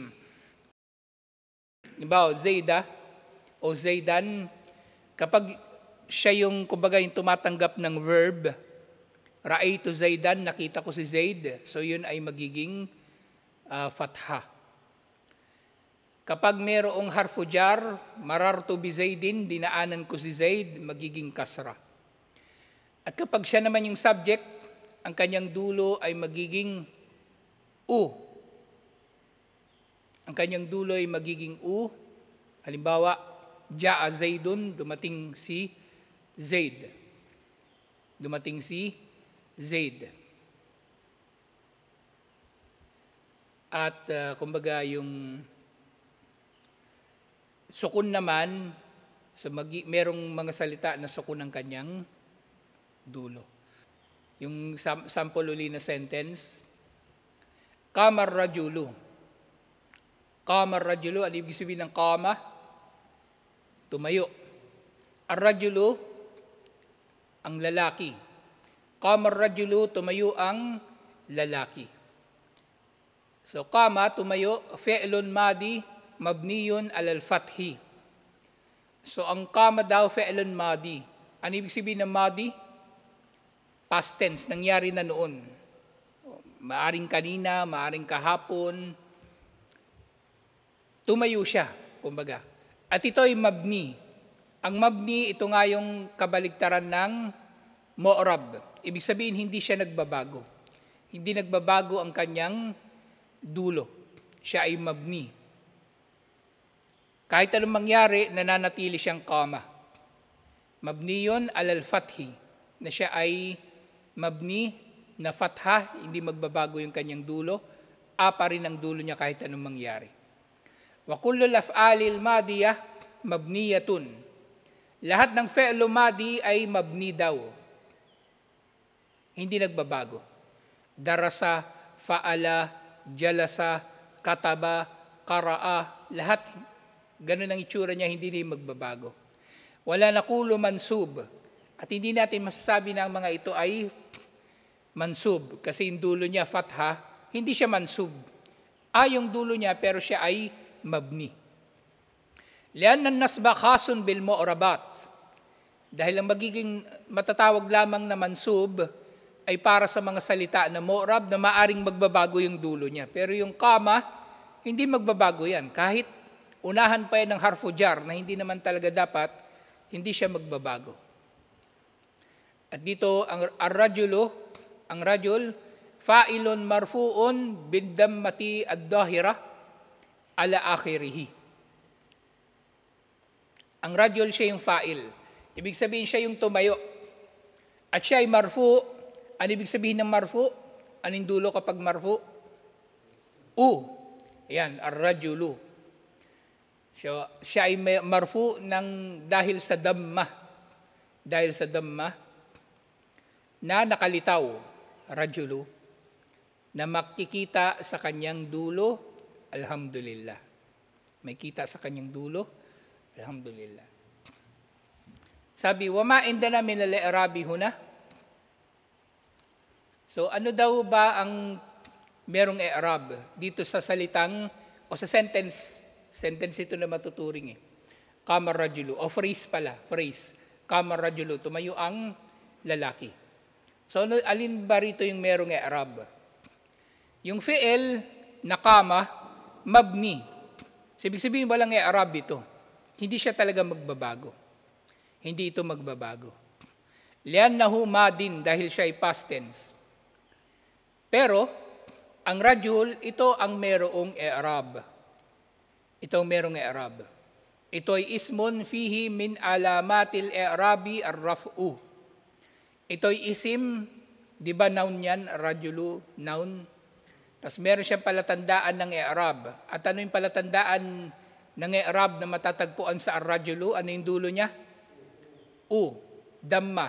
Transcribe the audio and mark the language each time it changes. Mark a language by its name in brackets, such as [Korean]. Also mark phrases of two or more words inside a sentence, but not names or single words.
[Filipino] Halimbawa, Zaida o Zaidan, kapag siya yung, kumbaga, yung tumatanggap ng verb, [Arabic] رأيت زيدًا, [Filipino] nakita ko si Zaid, so yun ay magiging fatha. Kapag mayroong [Arabic] حرف جر، مررت بزيد, [Filipino] dinaanan ko si Zaid, magiging kasra. At kapag siya naman yung subject, ang kanyang dulo ay magiging u. Ang kanyang dulo ay magiging u. Halimbawa, [Arabic] جاء زيد, [Filipino] dumating si Zaid. Dumating si Zaid. At kumbaga yung sukun naman, so merong mga salita na sukun ang kanyang dulo. Yung sample uli na sentence, [Arabic] قام الرجل. قام الرجل, [Filipino] ano ibig sabihin ng qama? Tumayo. Ar-rajulu, ang lalaki. [Arabic] قام الرجل, [Filipino] tumayo ang lalaki. So, qama, tumayo, [Arabic] فعل ماض، مبني على الفتح. [Filipino] So, ang qama daw, [Arabic] فعل ماض. [Filipino] Ano ibig sabihin ng madi? [English] Past tense, [Filipino] nangyari na noon. Maaring kanina, maaring kahapon. Tumayo siya, kumbaga. At ito ay mabni. Ang mabni, ito nga yung kabaligtaran ng mu'rab. Ibig sabihin, hindi siya nagbabago. Hindi nagbabago ang kanyang dulo. Siya ay mabni. Kahit anong mangyari, nananatili siyang qama. [Arabic] مبني على الفتح. [Filipino] Na siya ay mabni na fatha, hindi magbabago yung kanyang dulo. Pa rin ang dulo niya kahit anong mangyari. [Arabic] وكل الأفعال الماضية مبنية. [Filipino] Lahat ng [Arabic] فعل ماض [Filipino] ay mabni daw. Hindi nagbabago. [Arabic] درس، فعل، جلس، كتب، قرأ, [Filipino] lahat ganun ang itsura niya, hindi din magbabago. [Arabic] ولا نقول منصوب. [Filipino] At hindi natin masasabi na ang mga ito ay mansub kasi yung dulo niya fatha, hindi siya mansub. Yung dulo niya pero siya ay mabni. [Arabic] لأن النصب خاص بالمعربات. [Filipino] Dahil ang magiging matatawag lamang na mansub ay para sa mga salita na mu'rab na maaring magbabago yung dulo niya. Pero yung qama, hindi magbabago yan. Kahit unahan pa yan ng [Arabic] حرف جر [Filipino] na hindi naman talaga dapat, hindi siya magbabago. At dito ang rajul, [Arabic] فاعل مرفوع بالضمة الظاهرة على آخره. [Filipino] Ang rajul siya yung fa'il. Ibig sabihin siya yung tumayo. At siya ay marfu. Ano ibig sabihin ng marfu? Anong dulo kapag marfu? Ayan, ar-rajulu. So, siya ay marfu dahil sa damma. Dahil sa damma na nakalitaw, rajulu, na makikita sa kanyang dulo, alhamdulillah. May kita sa kanyang dulo, alhamdulillah. Sabi, [Arabic] وما عندنا من الإعراب هنا. [Filipino] So ano daw ba ang merong i'rab dito sa salitang o sa sentence ito na matuturing [Arabic] قام رجل, [Filipino] o phrase pala, phrase. [Arabic] قام رجل, [Filipino] tumayo ang lalaki. So alin ba rito yung merong i'rab? Yung fi'il na qama, mabni. Ibig sabihin walang i'rab ito. Hindi siya talaga magbabago. Hindi ito magbabago. [Arabic] لأنه ماض, [Filipino] dahil siya ay [English] past tense. [Filipino] Pero, ang rajul, ito ang merong i'rab. Ito ang merong i'rab. Ito ay [Arabic] اسم فيه من علامة الإعراب الرفع. [Filipino] Ito ay isim, di ba noun yan, rajulu, noun. Tapos meron siyang palatandaan ng i'rab. At ano yung palatandaan ng i'rab na matatagpuan sa ar-rajulu? Ano yung dulo niya? Damma.